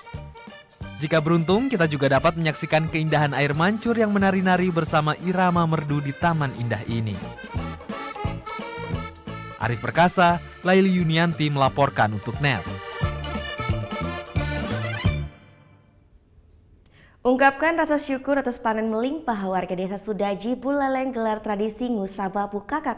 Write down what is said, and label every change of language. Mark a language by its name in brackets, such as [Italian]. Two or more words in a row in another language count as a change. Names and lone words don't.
[Indonesian] Jika beruntung, kita juga dapat menyaksikan keindahan air mancur yang menari-nari bersama irama merdu di taman indah ini. Arif Perkasa, Laili Yunianti melaporkan untuk NET. Ungkapkan rasa syukur atas panen melimpah, warga desa Sudaji Buleleng gelar tradisi Ngusaba Bukakak.